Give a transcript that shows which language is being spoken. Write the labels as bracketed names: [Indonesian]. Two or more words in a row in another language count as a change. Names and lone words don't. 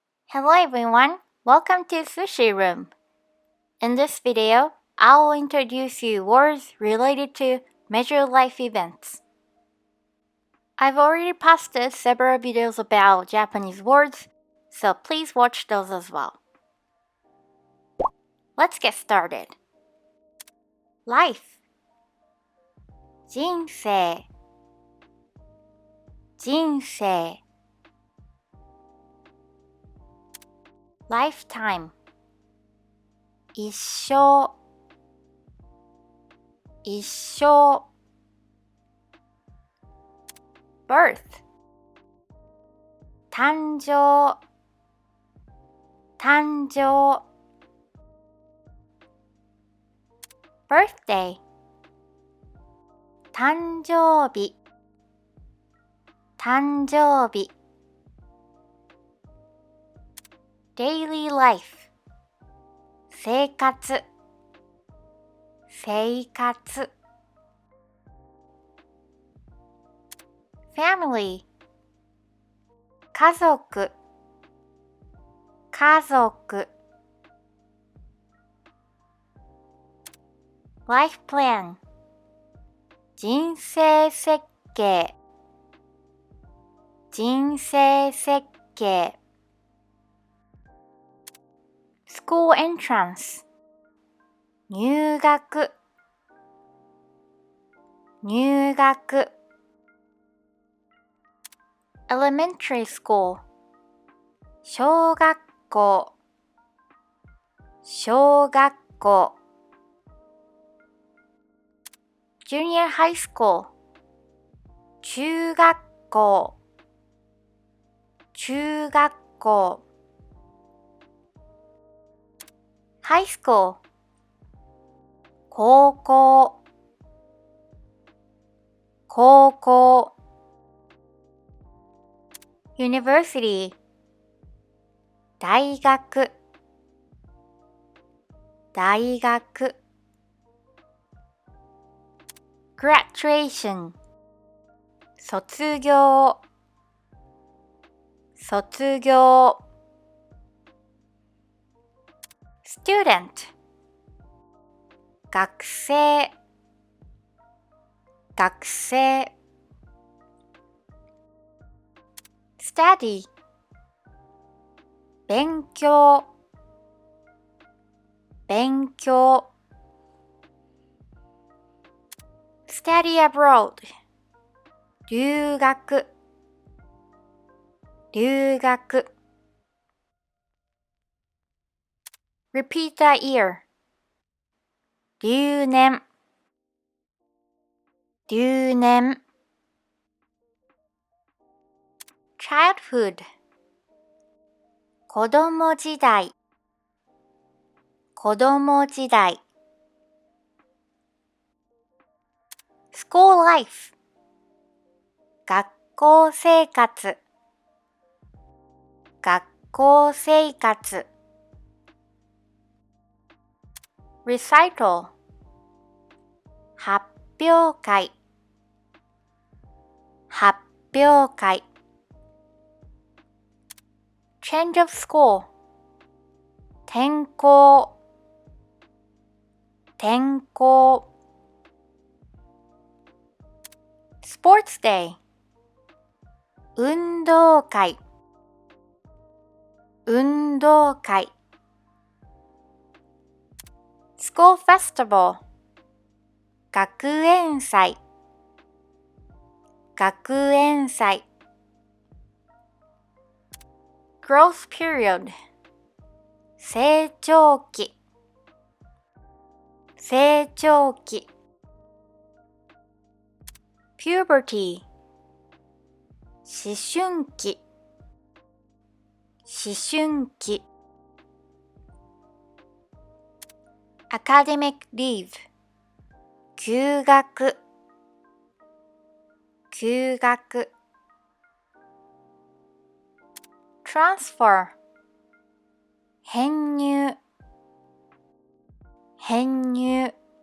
[English] Hello everyone, welcome to Sushi Room. In this video, I will introduce you words related to major life events. I've already posted several videos about Japanese words, so please watch those as well. Let's get started. Life [Japanese] 人生人生 [English] Lifetime 一生一生 Birth [Japanese] 誕生誕生 [English] Birthday 誕生日誕生日 Daily life [Japanese] 生活生活 [English] Family [Japanese] 家族家族 [English] Life plan [Japanese] 人生設計人生設計 [English] School entrance [Japanese] 入学入学 [English] Elementary school 小学校小学校 Junior high school [Japanese] 中学校中学校 [English] High school [Japanese] 高校高校 [English] University [Japanese] 大学大学 [English] Graduation [Japanese] 卒業卒業 [English] Student [Japanese] 学生学生 [English] Study [Japanese] 勉強勉強 [English] Study abroad 留学留学 Repeat the year 留年留年 Childhood [Japanese] 子供時代子供時代 [English] School life [Japanese] 学校生活学校生活 [English] Recital [Japanese] 発表会発表会 [English] Change of school [Japanese] 転校転校 [English] Sports day 運動会運動会 School festival [Japanese] 学園祭学園祭 [English] Growth period 成長期成長期 Puberty [Japanese] 思春期思春期 [English] Academic leave [Japanese] 休学休学 [English] Transfer [Japanese] 編入編入